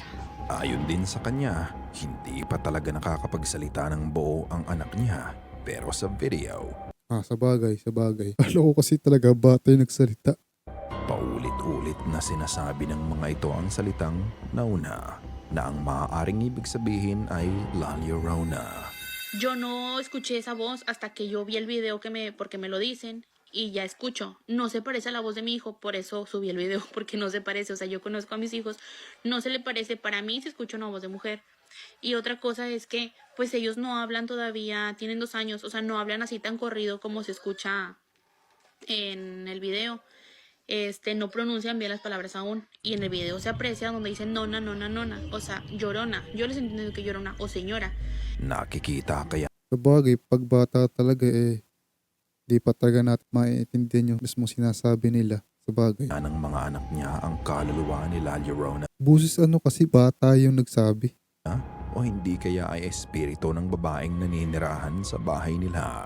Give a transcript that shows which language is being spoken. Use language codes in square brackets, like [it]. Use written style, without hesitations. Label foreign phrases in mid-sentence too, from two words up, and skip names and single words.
[tl] Ayon din sa kanya, hindi pa talaga nakakapagsalita ng buo ang anak niya, pero sa video, Sabagay. Kala ko kasi talaga bata yung nagsalita. paulit-ulit na sinasabi ng mga ito ang salitang nauna, na ang maaaring ibig sabihin ay La Llorona. [es] Yo no escuché esa voz hasta que yo vi el video porque me lo dicen y ya escucho. No se parece a la voz de mi hijo, por eso subí el video, porque no se parece. O sea, yo conozco a mis hijos, no se le parece. Para mí se escucha una voz de mujer. Y otra cosa es que, pues ellos no hablan todavía, tienen 2 años, o sea, no hablan así tan corrido como se escucha en el video. No pronuncian bien las palabras aún. Y en el video se aprecia donde dicen nona, o sea, llorona. Yo les entiendo que llorona o señora. [tl] Nakikita kaya Sabagay, pag bata talaga di pa talaga natin maiintindihan yung mismo sinasabi nila. Sabagay. ng mga anak niya ang kaluluwa ni La Llorona Busis kasi bata yung nagsabi. o hindi kaya ay espiritu ng babaeng naninirahan sa bahay nila.